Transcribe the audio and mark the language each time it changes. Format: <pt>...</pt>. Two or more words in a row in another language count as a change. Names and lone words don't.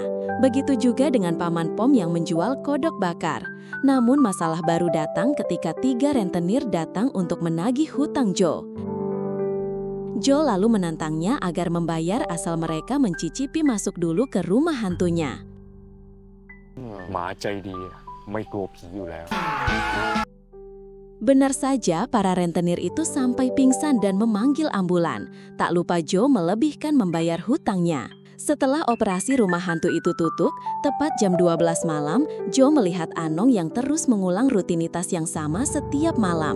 <id>Begitu juga dengan Paman Pom yang menjual kodok bakar. Namun masalah baru datang ketika 3 rentenir datang untuk menagih hutang Joe. Joe lalu menantangnya agar membayar asal mereka mencicipi masuk dulu ke rumah hantunya.</id> <th>หมาใจดีไม่กลัวผีอยู่แล้ว</th> <id>Benar saja, para rentenir itu sampai pingsan dan memanggil ambulan. Tak lupa Joe melebihkan membayar hutangnya. Setelah operasi rumah hantu itu tutup, tepat jam 12 malam, Joe melihat Anong yang terus mengulang rutinitas yang sama setiap malam.</id>